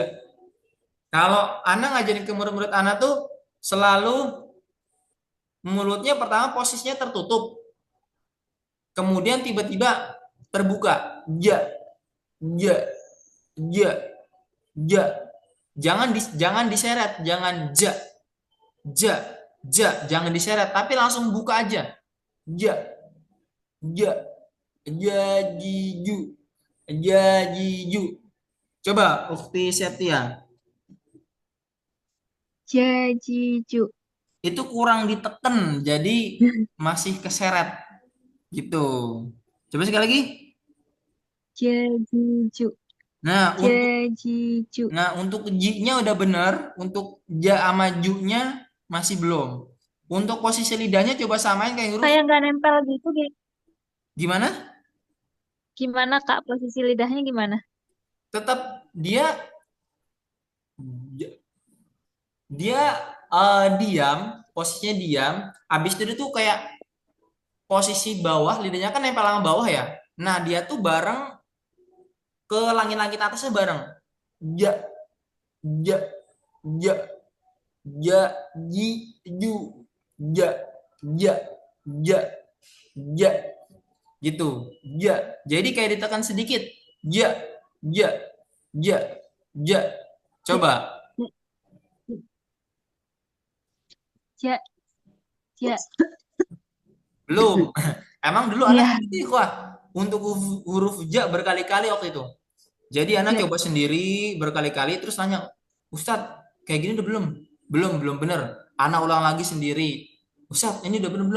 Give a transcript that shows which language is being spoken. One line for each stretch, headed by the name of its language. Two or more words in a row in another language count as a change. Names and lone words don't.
Indonesian: Kalau Ana ngajarin ke murid-murid Ana tuh selalu mulutnya pertama posisinya tertutup. Kemudian tiba-tiba terbuka. Ja, ja, ja, ja. Jangan diseret, jangan ja, ja, ja, jangan diseret, tapi langsung buka aja. Ja, ja, ja, jiju, ja, jiju. Coba Ukti Septia. Jajiju. Itu kurang diteken, jadi masih keseret gitu. Coba sekali lagi. Jajiju. Nah, Jajiju. untuk ji-nya udah bener, untuk ja sama ju-nya masih belum. Untuk posisi lidahnya coba samain kayak huruf Kayak nggak nempel gitu, gimana? gimana Kak? Posisi lidahnya gimana? Tetap dia dia diam, posisinya diam. Habis itu dia tuh kayak posisi bawah, lidahnya kan nempel sama bawah ya. Nah, dia tuh bareng ke langit-langit atasnya bareng. Ja, ja, ja, ja, ji, ju, ja, ja, ja, ja, gitu. Ja. Jadi kayak ditekan sedikit. Ja, ja, ja, ja. Coba. Ja, ja. Belum. Emang dulu Iya. anak gitu wah untuk huruf ja berkali-kali waktu itu. Jadi anak Ja. coba sendiri berkali-kali terus nanya, Ustadz kayak gini udah belum? Belum bener. Anak ulang lagi sendiri. Ustadz ini udah bener belum?